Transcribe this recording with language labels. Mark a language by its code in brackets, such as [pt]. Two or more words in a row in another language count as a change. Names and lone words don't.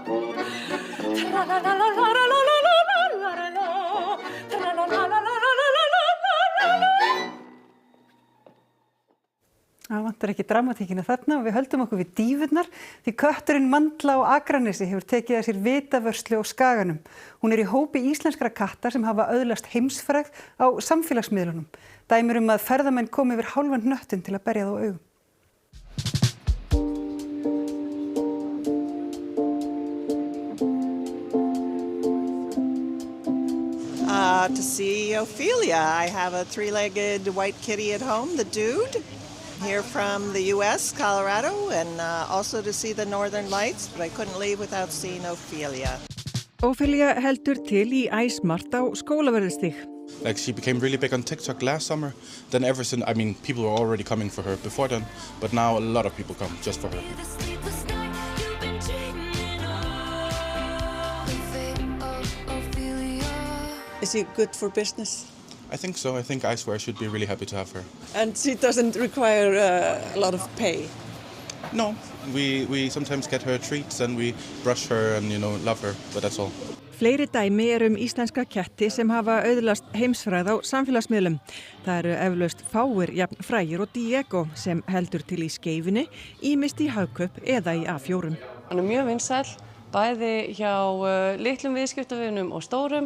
[is] Það vantar ekki dramatíkina þarna og við höldum okkur við dýfurnar því kötturinn Mandla á Akranesi hefur tekið að sér vitavörslu á Skaganum. Hún í hópi íslenskra katta sem hafa öðlast heimsfrægð á samfélagsmiðlunum. Dæmir að ferðamenn komi yfir hálfan hnöttinn til að berja þá augum. [en] To see Ophelia. I have a 3-legged white kitty at home, the Dude. Here from the U.S., Colorado, and also to see the Northern Lights, but I couldn't leave without seeing Ophelia. [is] Ophelia heldur til í Æsmart á Skólaverðarstíg. [en] Like she became really big on TikTok last summer. Then ever since, I mean, people were already coming for her before then, but now a lot of people come just for her. Is she good for business? I think so. I think Icewear should be really happy to have her. And she doesn't require a lot of pay? No. We sometimes get her treats and we brush her and, love her, but that's all. [is] Fleiri dæmi íslenska ketti sem hafa öðlast heimsfrægð á samfélagsmiðlum. Það eru eflaust fáir jafn frægir og Diego sem heldur til í Skeifunni, ýmist í Hagkaup eða í A4. Hann er mjög vinsæll, bæði hjá litlum viðskiptavinum og stórum.